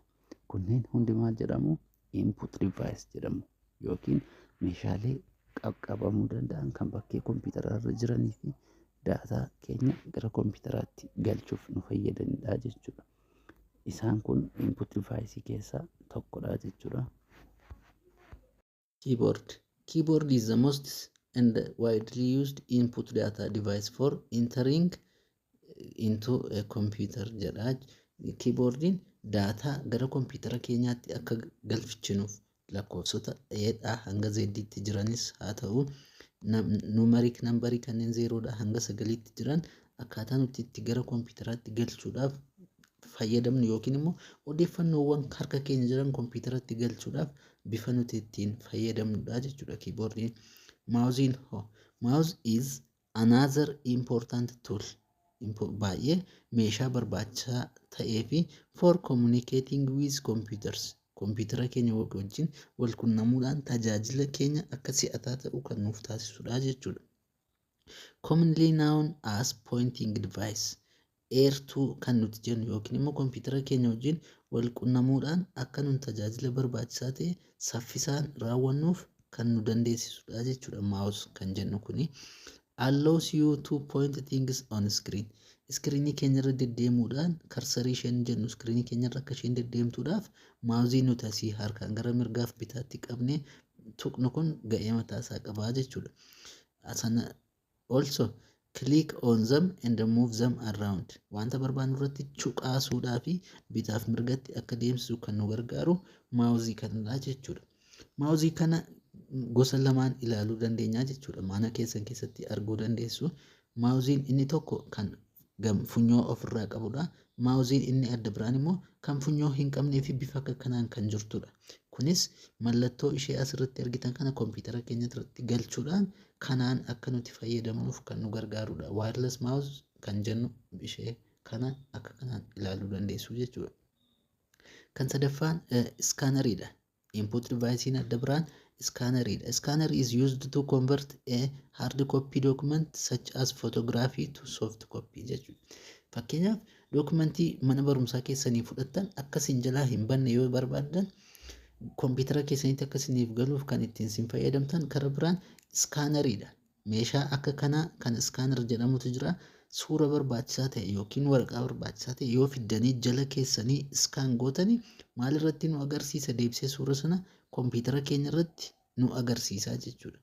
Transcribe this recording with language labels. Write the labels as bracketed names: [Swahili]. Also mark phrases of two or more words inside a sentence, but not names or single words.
[Oromo] Kunneen hundi maal jedhamu? [English] Input device [Oromo] jedhamu yookiin meeshaalee qaqqabamuu danda'an kan bakkee kompiitara irra jiranii fi daataa keenya gara kompiitaraatti galchuuf nu fayyadanidha jechuudha. Isaan kun [English] input device [Oromo] keessaa tokkodha jechuudha. [English] Keyboard is the most and widely used input data device for entering into a computer jedha. [Oromo] Keyboardiin daataa gara kompiitara keenyaatti akka galfichinuuf lakkoofsota A hanga Z jiranis haa ta'u, numeric nambarii kanneen 0 hanga 9 jiran akkaataa nuti itti gara kompiitaraatti galchuudhaaf fayyadamnu yookiin immoo odeeffannoowwan harka keenya jiran kompiitaratti galchuudhaaf bifa nuti ittiin fayyadamnudha jechuudha keyboardiin. [English] Mouse is another important tool. [Oromo] Baay'ee meeshaa barbaachisaa ta'ee fi [English] for communicating with computers. [Oromo] Kompiitara keenya wajjin wal quunnamuudhaan tajaajila keenya akka si'ataa ta'u kan nuuf taasisudha jechuudha. [English] Commonly known as pointing device. [Oromo] Eertuu kan nuti jennu yookiin immoo kompiitara keenya wajjin wal quunnamuudhaan akka nun tajaajila barbaachisaa ta'e saffisaan raawwannuuf kan nu dandeessisudha jechuudha. [English] Mouse [Oromo] kan jennu kuni [English] allows you to point things on screen. [Oromo] Iskiriinii keenya irra deddeemuudhaan karsarii isheen jennu iskiriinii keenya irra akka isheen deddeemtuudhaaf maawuzii nuti asii harkaan gara mirgaaf bitaatti qabnee tuqnu kun ga'ee mataa isaa qaba jechuudha. [English] Also click on them and move them around. [Oromo] Wanta barbaannu irratti cuqaasuudhaa fi bitaaf mirgatti akka deemsisu kan nu gargaaru maawuzii kanadha jechuudha. Maawuzii kana gosa lamaan ilaaluu dandeenya jechuudha. Mana keessan keessatti arguu dandeessu. Maawuziin inni tokko kan funyoo ofirraa qabudha. Maawuziin inni adda biraan immoo kan funyoo hin qabnee fi bifa akka kanaan kan jirtudha. Kunis mallattoo ishee asirratti argitan kana kompiitara keenya irratti galchuudhaan kanaan akka nuti fayyadamnuuf kan nu gargaarudha. [English] Wireless mouse [Oromo] kan jennu ishee kana akka kanaan ilaaluu dandeessu jechuudha. Kan sadaffaan iskaanariidha. [English] Input devicein [Oromo] adda biraan iskaanariidha. [English] Scanner is used to convert a hard copy document such as photography to soft copy jechuudha. [Oromo] Fakkeenyaaf dookumentii mana barumsaa keessanii fudhattan akkasiin jalaa hin banne yoo barbaaddan kompiitara keessanitti akkasiniif galuuf kan ittiin sin fayyadamtan karaa biraan iskaanariidha. Meeshaa akka kanaa kan iskaanar jedhamutu jira. Suura barbaachisaa ta'e yookiin waraqaa barbaachisaa ta'e yoo fiddanii jala keessanii iskaan gootanii maalirratti nu agarsiisa deebisee suura sana kompiitara keenya irratti nu agarsiisaa jechuudha.